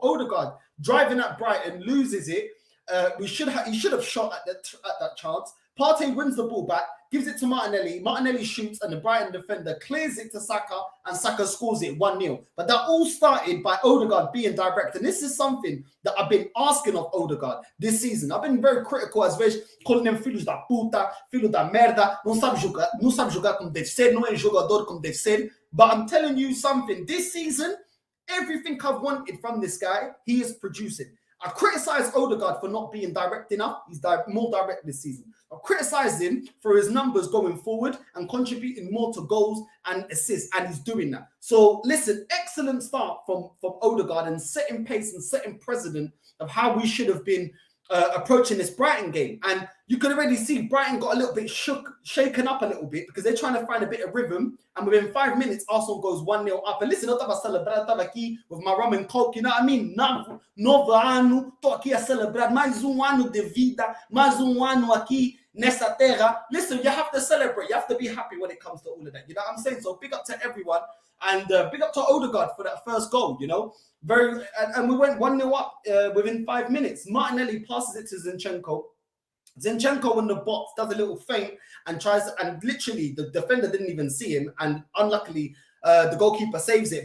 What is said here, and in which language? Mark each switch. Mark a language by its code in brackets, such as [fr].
[en] Odegaard driving at Brighton, loses it. He should have shot at that chance. Partey wins the ball back, gives it to Martinelli. Martinelli shoots, and the Brighton defender clears it to Saka, and Saka scores it 1-0. But that all started by Odegaard being direct. And this is something that I've been asking of Odegaard this season. I've been very critical, [pt] às vezes, [en] calling them [pt] filhos da puta, filho da merda, não sabe jogar como deve ser, não é jogador como deve ser. [en] But I'm telling you something, this season, everything I've wanted from this guy, he is producing. I criticized Odegaard for not being direct enough. He's more direct this season. I criticized him for his numbers going forward and contributing more to goals and assists, and he's doing that. So listen, excellent start from Odegaard, and setting pace and setting precedent of how we should have been approaching this Brighton game. And you could already see Brighton got a little bit shaken up a little bit, because they're trying to find a bit of rhythm. And within 5 minutes, Arsenal goes 1-0 up. And listen, [pt] eu estava a celebrar, estava aqui [en] with my rum and coke, you know what I mean? [pt] Novo ano, estou aqui a celebrar mais ano de vida, mais ano aqui nessa terra. [en] Listen, you have to celebrate. You have to be happy when it comes to all of that. You know what I'm saying? So big up to everyone, and big up to Odegaard for that first goal, you know? And we went 1-0 up within 5 minutes. Martinelli passes it to Zinchenko. Zinchenko in the box does a little feint and and literally the defender didn't even see him, and unluckily the goalkeeper saves it.